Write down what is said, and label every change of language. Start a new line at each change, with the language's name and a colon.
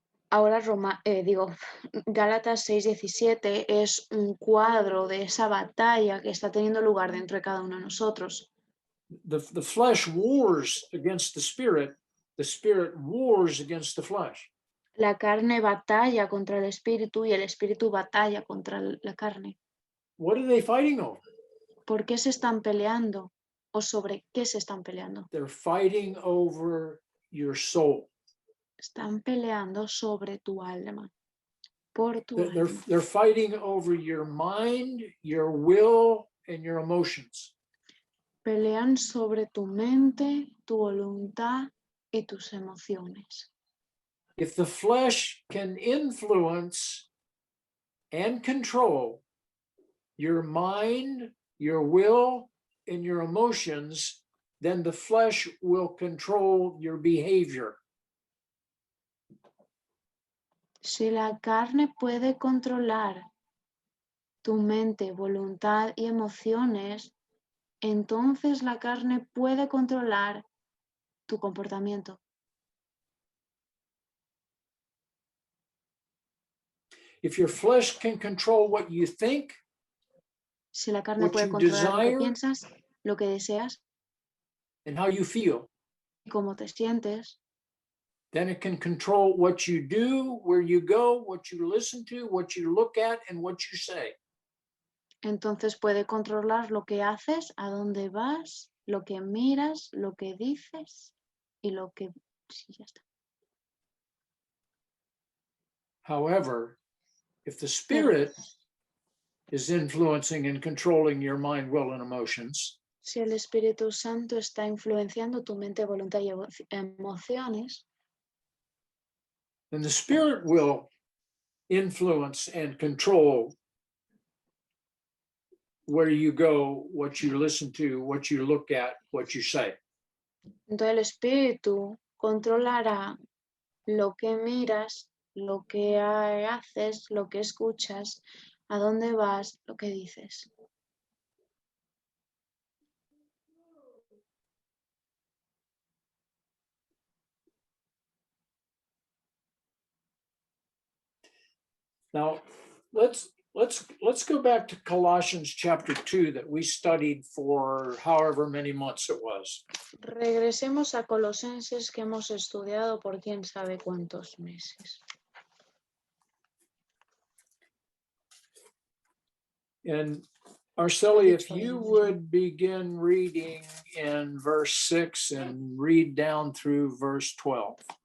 Spanish: Ahora Gálatas 6:17 es un cuadro de esa batalla que está teniendo lugar dentro de cada uno de nosotros.
English: The flesh wars against the spirit wars against the flesh.
Spanish: La carne batalla contra el espíritu y el espíritu batalla contra la carne.
English: What are they fighting over?
Spanish: ¿Por qué se están peleando? ¿O sobre qué se están peleando?
English: They're fighting over your soul.
Spanish: Están peleando sobre tu alma. Por tu alma.
English: They're fighting over your mind, your will, and your emotions.
Spanish: Pelean sobre tu mente, tu voluntad y tus emociones.
English: If the flesh can influence and control your mind, your will, and your emotions, then the flesh will control your behavior.
Spanish: Si la carne puede controlar tu mente, voluntad y emociones, entonces la carne puede controlar tu comportamiento.
English: If your flesh can control what you think,
Spanish: Si la carne
English: what
Spanish: puede
English: you
Spanish: controlar lo que
English: desire
Spanish: piensas, lo que deseas
English: and how you feel,
Spanish: y cómo te sientes,
English: then it can control what you do, where you go, what you listen to, what you look at, and what you say.
Spanish: entonces puede controlar lo que haces, a dónde vas, lo que miras, lo que dices y lo que... Sí, ya está.
English: However, if the
Spanish: Pero
English: spirit is influencing and controlling your mind, will, and emotions,
Spanish: si el Espíritu Santo está influenciando tu mente, voluntad y emociones,
English: then the spirit will influence and control where you go, what you listen to, what you look at, what you say.
Spanish: entonces el Espíritu controlará lo que miras, lo que haces, lo que escuchas, a dónde vas, lo que dices.
English: Now, let's go back to Colossians chapter 2 that we studied for however many months it was.
Spanish: Regresemos a Colosenses que hemos estudiado por quién sabe cuántos meses.
English: And Arceli, if you would begin reading in verse 6 and read down through verse 12.